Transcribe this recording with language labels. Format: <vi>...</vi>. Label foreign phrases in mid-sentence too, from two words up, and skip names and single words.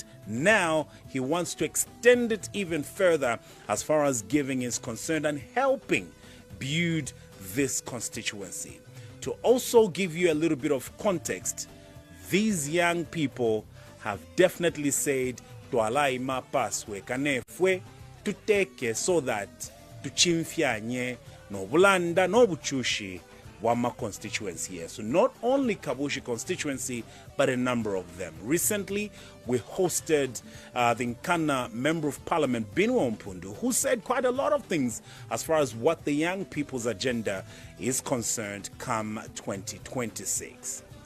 <en>Now he wants to extend it even further as far as giving is concerned and helping build this constituency. To also give you a little bit of context, these young people have definitely said</en> <bem>twalai mapaswe kanefwe tuteke</bem> <en>so that</en> <bem>tuchimfyanye no bulanda no buchushi wama constituency</bem> <en>here. So not only Kabushi constituency, but a number of them. Recently, we hosted the Nkana Member of Parliament, Binwa Mpundu, who said quite a lot of things as far as what the young people's agenda is concerned come 2026.</en>